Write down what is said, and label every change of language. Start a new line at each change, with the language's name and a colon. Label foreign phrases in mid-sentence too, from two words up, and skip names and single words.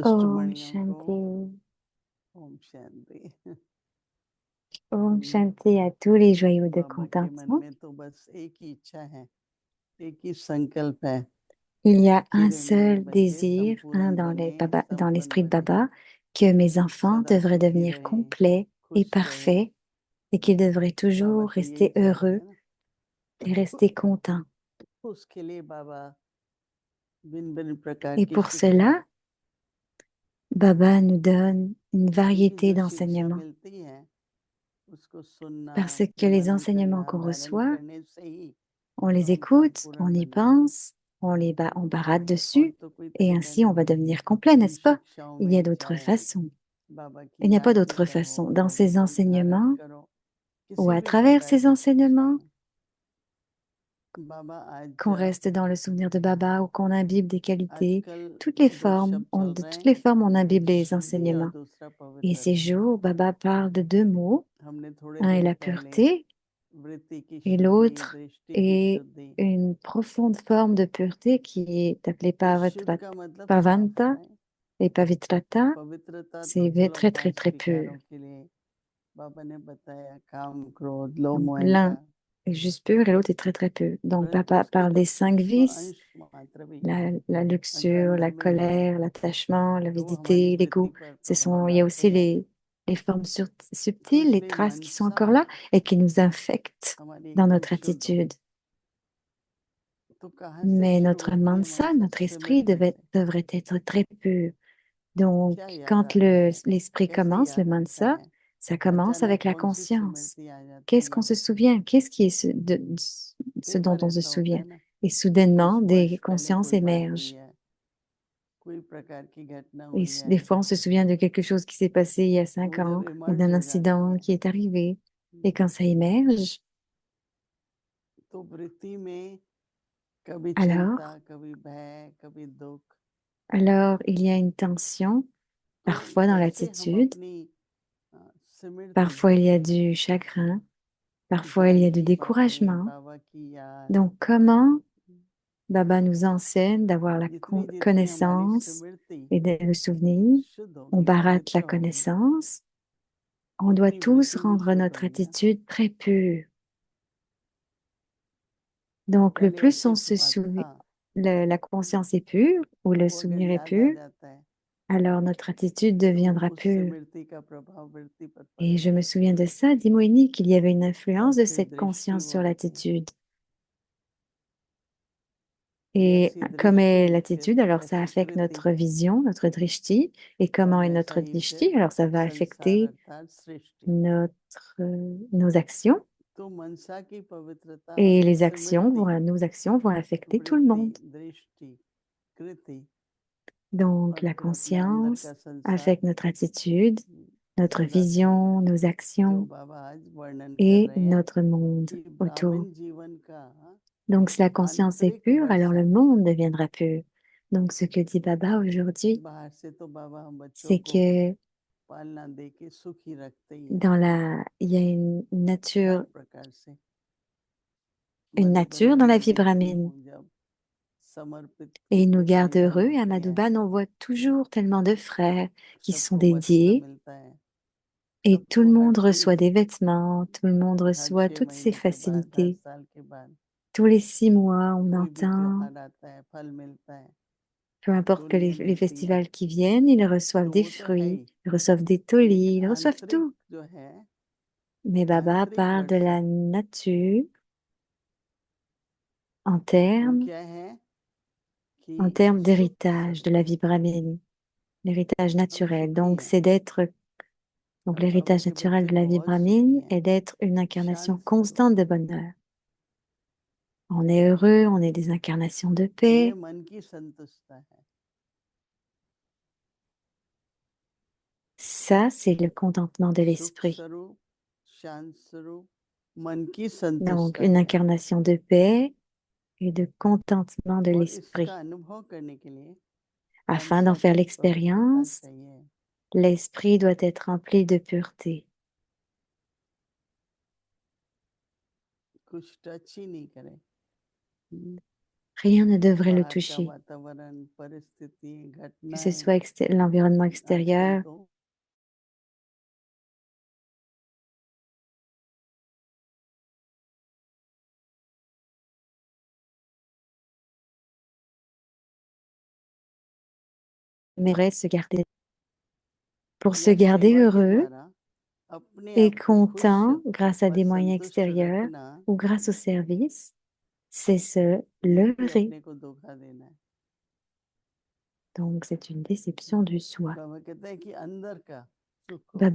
Hindi: Om मणियों को Shanti. ओम शांति। ओम शांति
French: à tous les joyaux de
Hindi: बाबा के मन
French: contentement.
Hindi: में तो बस एक ही इच्छा है, एक ही संकल्प है
French: Il y a
Hindi: कि
French: un
Hindi: वे मेरे
French: seul
Hindi: बच्चे
French: désir
Hindi: संपूर्ण
French: dans
Hindi: बने,
French: dans
Hindi: संपन्न
French: l'esprit de
Hindi: बने,
French: Baba, que mes enfants
Hindi: सदा
French: devraient
Hindi: सुखी
French: devenir
Hindi: रहे,
French: complets et
Hindi: खुश रहे।
French: parfaits et qu'ils devraient
Hindi: बाबा
French: toujours
Hindi: तो यही
French: rester
Hindi: चाहते
French: heureux
Hindi: हैं ना।
French: et rester contents.
Hindi: उसके लिए बाबा भिन्न भिन्न प्रकार
French: Et
Hindi: की
French: pour
Hindi: शिक्षा,
French: cela, Baba nous donne une
Hindi: क्योंकि
French: variété
Hindi: जो शिक्षा
French: d'enseignements.
Hindi: मिलती है उसको सुनना,
French: Parce que les
Hindi: मनन
French: enseignements
Hindi: करना,
French: qu'on
Hindi: धारण
French: reçoit,
Hindi: करने से ही
French: on les
Hindi: हम
French: écoute, on
Hindi: संपूर्ण
French: y
Hindi: बनेंगे।
French: pense, on barate
Hindi: और
French: dessus,
Hindi: तो कोई
French: et
Hindi: तरीका
French: ainsi on va
Hindi: नहीं
French: devenir complet,
Hindi: इन
French: n'est-ce pas?
Hindi: शिक्षाओं
French: Il y a
Hindi: में,
French: d'autres
Hindi: चाहे
French: façons.
Hindi: बाबा
French: Il
Hindi: की
French: n'y a pas
Hindi: याद ही
French: d'autre
Hindi: करो,
French: façon. Dans
Hindi: बाबा
French: ces
Hindi: को धारण
French: enseignements,
Hindi: करो,
French: ou
Hindi: किसी
French: à
Hindi: भी
French: travers
Hindi: प्रकार
French: ces
Hindi: की शिक्षा
French: enseignements,
Hindi: में। बाबा
French: qu'on
Hindi: आज
French: reste dans le souvenir de Baba ou qu'on imbibe des qualités,
Hindi: आजकल दो शब्द चल
French: de
Hindi: रहे
French: toutes
Hindi: हैं,
French: les formes, on
Hindi: एक
French: imbibe les
Hindi: शुद्धि और
French: enseignements.
Hindi: दूसरा
French: Et ces
Hindi: पवित्रता।
French: jours, Baba parle de deux mots.
Hindi: हमने थोड़े
French: Un est
Hindi: दिन
French: la
Hindi: पहले
French: pureté
Hindi: वृत्ति की
French: et
Hindi: शुद्धि,
French: l'autre
Hindi: दृष्टि की
French: est
Hindi: शुद्धि।
French: une profonde forme de pureté qui est appelée
Hindi: तो शुद्ध का मतलब साफ
French: Pavanta
Hindi: है,
French: et Pavitrata.
Hindi: पवित्रता तो
French: C'est
Hindi: चलो
French: très, très,
Hindi: 5
French: très pur.
Hindi: विकारों के लिए बाबा ने बताया, काम, क्रोध, लोभ,
French: Donc,
Hindi: मोह,
French: l'un
Hindi: अहंकार,
French: est juste pur et l'autre est très, très pur. Donc,
Hindi: परंतु
French: Papa
Hindi: उसके
French: parle
Hindi: तो
French: des cinq
Hindi: सूक्ष्म
French: vices,
Hindi: अंश मात्र भी
French: la
Hindi: अगर
French: luxure, la
Hindi: अंदर में है
French: colère, l'attachement,
Hindi: तो वो हमारी
French: l'avidité,
Hindi: वृत्ति
French: l'ego.
Hindi: पर प्रभाव
French: Il y a
Hindi: डालते
French: aussi
Hindi: हैं।
French: les formes
Hindi: तो
French: subtiles, les
Hindi: इसलिए
French: traces qui sont
Hindi: मनसा
French: encore là et qui nous infectent
Hindi: हमारी
French: dans
Hindi: एकदम
French: notre
Hindi: शुद्ध हो।
French: attitude.
Hindi: तो कहाँ से
French: Mais
Hindi: शुरू
French: notre
Hindi: होती है
French: mansa,
Hindi: मनसा?
French: notre esprit
Hindi: स्मृति से।
French: devrait être très pur. Donc,
Hindi: क्या याद
French: quand
Hindi: आता है,
French: l'esprit
Hindi: कैसे
French: commence, le
Hindi: याद आता
French: mansa,
Hindi: है,
French: ça commence
Hindi: अचानक
French: avec la
Hindi: कौन सी
French: conscience.
Hindi: स्मृति आ जाती
French: Qu'est-ce qu'on
Hindi: है?
French: se souvient? Qu'est-ce qui est ce
Hindi: कई
French: dont
Hindi: बार
French: on se
Hindi: ऐसा होता
French: souvient?
Hindi: है ना,
French: Et
Hindi: कुछ
French: soudainement,
Hindi: वर्ष
French: des
Hindi: पहले
French: consciences
Hindi: कोई बात हुई
French: émergent.
Hindi: है, कोई प्रकार की घटना
French: Et
Hindi: हुई है,
French: des fois, on se souvient de quelque chose qui s'est passé il y a
Hindi: तो
French: 5
Hindi: वो जब
French: ans ou
Hindi: इमर्ज
French: d'un
Hindi: हो जाती
French: incident
Hindi: है,
French: qui est arrivé. Et quand ça émerge,
Hindi: तो वृत्ति में कभी चिंता,
French: alors,
Hindi: कभी भय, कभी दुख।
French: alors il y a une tension,
Hindi: तो
French: parfois dans
Hindi: कैसे हम
French: l'attitude,
Hindi: अपनी स्मृति,
French: parfois il y a du chagrin, parfois il y
Hindi: ज्ञान
French: a du
Hindi: की बातें,
French: découragement.
Hindi: बाबा की याद,
French: Donc, comment Baba nous enseigne d'avoir la
Hindi: जितनी जितनी हमारी
French: connaissance
Hindi: स्मृति
French: et le souvenir?
Hindi: शुद्ध
French: On
Hindi: होगी,
French: barate la
Hindi: पवित्र होगी,
French: connaissance. On doit
Hindi: उतनी
French: tous
Hindi: वृत्ति भी
French: rendre
Hindi: शुद्ध
French: notre
Hindi: होगी ना।
French: attitude très pure. Donc, le
Hindi: पहले
French: plus
Hindi: ऐसे
French: on se
Hindi: हुआ
French: souvient,
Hindi: था,
French: la conscience est pure ou le
Hindi: वो अगर
French: souvenir est
Hindi: याद आ
French: pur,
Hindi: जाता है
French: alors notre attitude
Hindi: तो
French: deviendra
Hindi: उससे
French: pure.
Hindi: वृत्ति का प्रभाव वृत्ति पर
French: Et je
Hindi: पड़ेगा
French: me souviens de ça, dit Moïni, qu'il y avait une
Hindi: और
French: influence de
Hindi: फिर
French: cette
Hindi: दृष्टि
French: conscience sur
Hindi: बोलते हैं
French: l'attitude. Et
Hindi: जैसी
French: comme est
Hindi: दृष्टि
French: l'attitude, alors ça
Hindi: तैसी
French: affecte
Hindi: कृति
French: notre vision, notre drishti. Et
Hindi: और
French: comment est
Hindi: वैसा
French: notre
Hindi: ही
French: drishti?
Hindi: फिर
French: Alors ça va
Hindi: संसार
French: affecter
Hindi: अर्थात सृष्टि
French: nos actions.
Hindi: तो मनसा की पवित्रता
French: Et les actions
Hindi: स्मृति
French: nos actions vont affecter tout le
Hindi: वृत्ति
French: monde.
Hindi: दृष्टि कृति
French: Donc
Hindi: और
French: la
Hindi: फिर अपना अंदर
French: conscience
Hindi: का संसार
French: affecte notre attitude, notre
Hindi: सदाशिव
French: vision, nos
Hindi: जो
French: actions
Hindi: बाबा आज वर्णन कर
French: et
Hindi: रहे हैं
French: notre monde
Hindi: कि
French: autour.
Hindi: ब्राह्मण जीवन का
French: Donc si la conscience est
Hindi: आंतरिक
French: pure, alors
Hindi: वसा
French: le monde deviendra pur. Donc ce que dit Baba aujourd'hui,
Hindi: बाहर से तो बाबा हम बच्चों
French: c'est
Hindi: को
French: que
Hindi: पालना दे के सुखी रखते ही हैं
French: il y a
Hindi: हर प्रकार से
French: une nature
Hindi: मधुबन
French: dans la
Hindi: में
French: vie
Hindi: देखती
French: brahmine.
Hindi: हूँ जब समर्पित
French: Et il nous
Hindi: कितने
French: garde
Hindi: परिवार
French: heureux. Et à
Hindi: होते हैं
French: Madhouban, on voit toujours tellement de frères qui sont
Hindi: सबको वस्त्र
French: dédiés
Hindi: मिलता है
French: et tout le
Hindi: सबको हर
French: monde reçoit
Hindi: चीज
French: des vêtements, tout le monde
Hindi: हर
French: reçoit
Hindi: 6
French: toutes ces
Hindi: महीने के बाद हर
French: facilités.
Hindi: साल के बाद
French: Tous les 6 mois, on
Hindi: कोई भी
French: entend,
Hindi: त्योहार आता है फल मिलता है
French: peu importe que
Hindi: टोलियां
French: les
Hindi: मिलती हैं
French: festivals qui viennent, ils reçoivent
Hindi: तो
French: des
Hindi: वो तो है
French: fruits,
Hindi: ही
French: ils reçoivent des tolis,
Hindi: लेकिन
French: ils reçoivent
Hindi: आंतरिक
French: tout.
Hindi: जो है
French: Mais Baba
Hindi: आंतरिक
French: parle de
Hindi: वर्षा
French: la nature en
Hindi: वो
French: termes,
Hindi: क्या है कि
French: en termes
Hindi: सुख
French: d'héritage de
Hindi: स्वरूप
French: la vie brahmine, l'héritage
Hindi: हम
French: naturel.
Hindi: सुखी
French: Donc,
Hindi: हैं
French: c'est d'être, donc
Hindi: और बाबा
French: l'héritage
Hindi: के
French: naturel
Hindi: बच्चे
French: de la vie
Hindi: बहुत सुखी
French: brahmine
Hindi: हैं
French: est d'être une incarnation
Hindi: शांत स्वरूप
French: constante de bonheur. On est heureux, on est des incarnations de
Hindi: ये
French: paix.
Hindi: मन की संतुष्टता है
French: Ça, c'est le contentement de
Hindi: सुख
French: l'esprit.
Hindi: स्वरूप शांत स्वरूप मन की
French: Donc,
Hindi: संतुष्टता
French: une
Hindi: है
French: incarnation de paix et de contentement de
Hindi: और इसका
French: l'esprit.
Hindi: अनुभव करने के लिए
French: Afin d'en
Hindi: मनसा
French: faire
Hindi: की पवित्रता
French: l'expérience,
Hindi: चाहिए
French: l'esprit doit être rempli de pureté.
Hindi: कुछ टच ही नहीं करे
French: Rien ne devrait le
Hindi: बाहर का
French: toucher,
Hindi: वातावरण परिस्थिति
French: que ce
Hindi: घटनाएं
French: soit l'environnement
Hindi: आजकल
French: extérieur.
Hindi: तो
French: Mais pour se
Hindi: या
French: garder
Hindi: सेवा के
French: heureux
Hindi: द्वारा अपने
French: et
Hindi: आप को खुश
French: content grâce à
Hindi: और
French: des moyens
Hindi: संतुष्ट
French: extérieurs
Hindi: रखना
French: ou grâce au service, c'est se
Hindi: ये भी
French: leurrer.
Hindi: अपने को धोखा देना है
French: Donc, c'est une déception du soi.
Hindi: बाबा कहते हैं कि अंदर का सुख हो